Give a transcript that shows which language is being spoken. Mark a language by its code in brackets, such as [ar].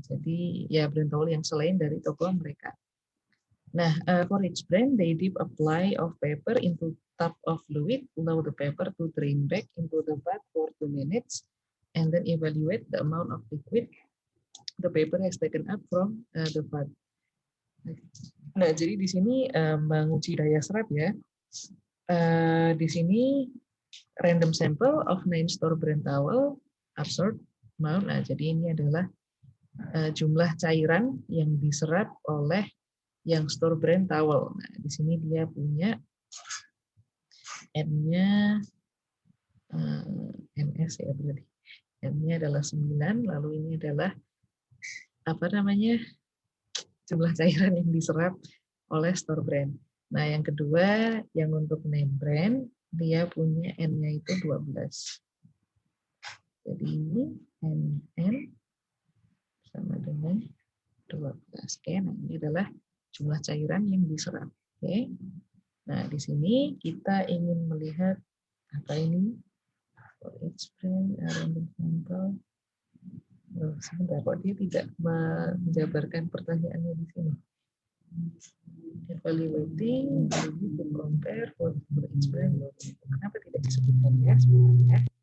[id] Jadi ya brand towel yang selain dari toko mereka. [en] Nah, for each brand, they dip a ply of paper into tub of fluid, allow the paper to drain back into the bath for 2 minutes, and then evaluate the amount of liquid the paper has taken up from the bath. [id] Nah, jadi di sini menguji daya serap ya. Di sini [en] random sample of 9 store brand towel absorbed amount. [id] Nah, jadi ini adalah jumlah cairan yang diserap oleh yang store brand towel. Nah, di sini dia punya N-nya NS ya berarti. N-nya adalah 9, lalu ini adalah jumlah cairan yang diserap oleh store brand. Nah, yang kedua yang untuk name brand dia punya N-nya itu 12. Jadi ini NN sama dengan 12. Oke, nah ini adalah jumlah cairan yang diserap. Oke. Nah, di sini kita ingin melihat apa ini? [en] For each brand, random sample. [id] Sebentar, kok dia tidak menjabarkan pertanyaannya di sini. [en] Evaluating, to compare for each brand. [id] Kenapa tidak disebutkan ya? Sebentar ya.